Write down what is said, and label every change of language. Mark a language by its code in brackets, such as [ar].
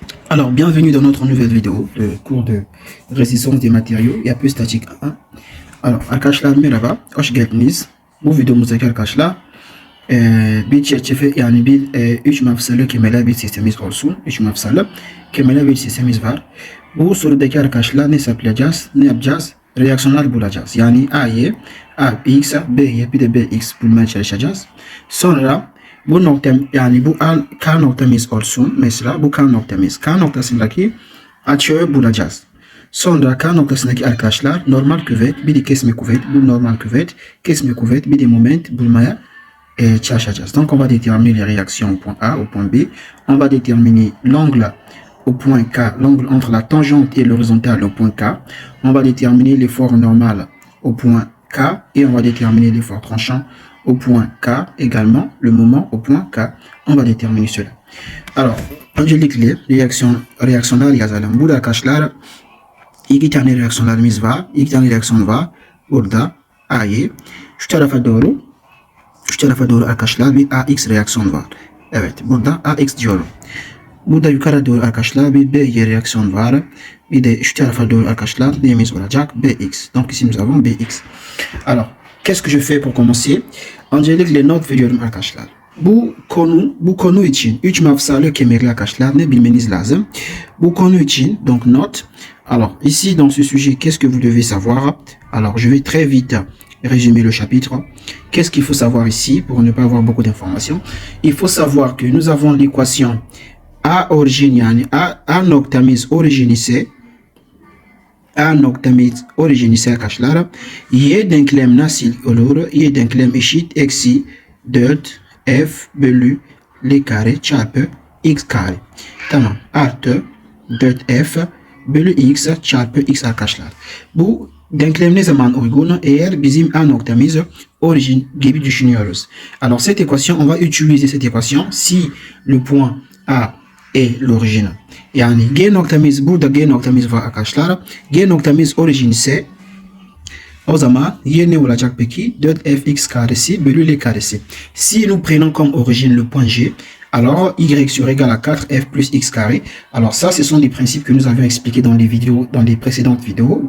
[fr] Alors, bienvenue dans notre nouvelle vidéo de cours de résistance des matériaux et peu statique 1. [tr] Alors, arkadaşlar merhaba, hoş geldiniz. Bu videomuzdaki arkadaşlar bir çerçeve yani bir 3 mafsalı kemerli bir sistemimiz olsun. 3 mafsalı kemerli bir sistemimiz var. Bu sorudaki arkadaşlar ne hesaplayacağız? Ne yapacağız? Reaksiyonlar bulacağız. Yani A'yı, A, Bx, B'ye bir de Bx bulmaya çalışacağız. Sonra bu nokta yani bu K noktamız olsun. Mesela bu K noktamız. K noktasındaki açığı bulacağız. Sonra K noktasındaki arkadaşlar normal küvet, bir de kesme kuvvet, bu normal küvet, kesme kuvvet, bir de moment bulmaya çalışacağız. [fr] Donc on va déterminer les réactions au point A, au point B. On va déterminer l'angle au point K, l'angle entre la tangente et l'horizontale au point K. On va déterminer l'effort normal au point K et on va déterminer l'effort tranchant au point K également, le moment au point K. On va déterminer cela. [tr] Alors, öncelikle reaksiyonlar yazalım. Burada arkadaşlar iki tane reaksiyonlarımız var. İki tane reaksiyon var. Burada A'yı şu tarafa doğru arkadaşlar bir AX reaksiyon var. Evet, burada AX diyorum. Burada yukarı doğru arkadaşlar bir BY reaksiyon var. Bir de şu tarafa doğru arkadaşlar neyimiz olacak? [fr] BX. Donc ici nous avons BX. Alors, qu'est-ce que je fais pour commencer? [tr] Öncelikle not veriyorum arkadaşlar. Bu konu için 3 mafsalı kemerli arkadaşlar ne bilmeniz lazım? Bu konu için [fr] donc note. Alors ici dans ce sujet qu'est-ce que vous devez savoir? Alors je vais très vite résumer le chapitre. Qu'est-ce qu'il faut savoir ici pour ne pas avoir beaucoup d'informations? Il faut savoir que nous avons l'équation [tr] A origine yani A noktamız origine ise A noktamız origine ise arkadaşlar Y denklem nasıl olur? Y denklem eşit eksi 4F bölü L kare çarpı X kare. Tamam. Artı 4F bölü X çarpı X arkadaşlar. Bu denklem ne zaman uygun? Eğer bizim A noktamız origine gibi düşünüyoruz. [fr] Alors cette équation, on va utiliser cette équation si le point A est l'origine. [tr] Yani G noktamız burada G noktamız var arkadaşlar. G noktamız origine ise o zaman Y ne olacak peki? 4fx karesi bölü L karesi. [fr] Si nous prenons comme origine le point G, alors y sur égal à 4f plus x carré. Alors ça, ce sont des principes que nous avions expliqués dans les précédentes vidéos.